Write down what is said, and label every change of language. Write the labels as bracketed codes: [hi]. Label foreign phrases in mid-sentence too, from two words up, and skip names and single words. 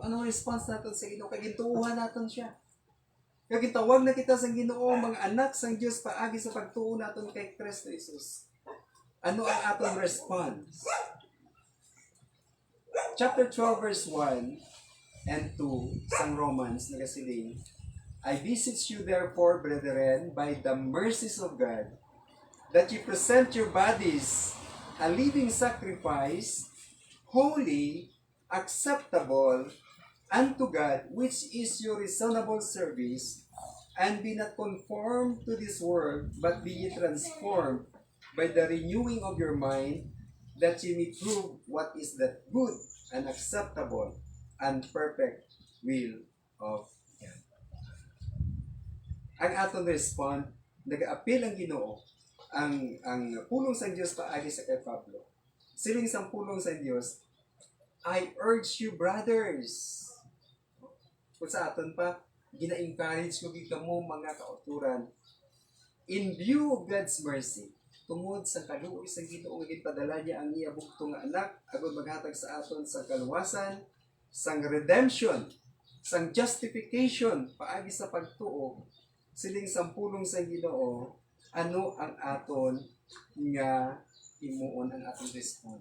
[hil] Anong response natin sa Ginoo? Kaya gintuuhan natin siya. Kaya gitawag na kita sa Ginoo, mga anak sang Dios paagi sa pagtuo natin kay Kristo Jesus. Ano ang atong response? [en] Chapter 12 verse 1 and 2 [hil] sang Romans nagasiling, [en] I beseech you therefore, brethren, by the mercies of God, that you present your bodies a living sacrifice, holy, acceptable unto God, which is your reasonable service, And be not conformed to this world, but be ye transformed by the renewing of your mind, that ye may prove what is that good and acceptable and perfect will of God. [hil] Ang aton respond, nag-apil ang Ginoo, ang pulong sa Diyos paagi sa kay Pablo. Siling sa pulong sa Diyos, [en] I urge you, brothers. [hil] Kung sa aton pa, gina-encourage ko mo mga kauturan, [en] in view of God's mercy, [hil] tungod sa kaluoy sa Ginoo nga gipadala niya ang iya bugtong nga anak agud maghatag sa aton sa kaluwasan, sang redemption, sang justification paagi sa pagtuo, siling sampulong sa Ginoo, ano ang aton nga himuon ang aton respond?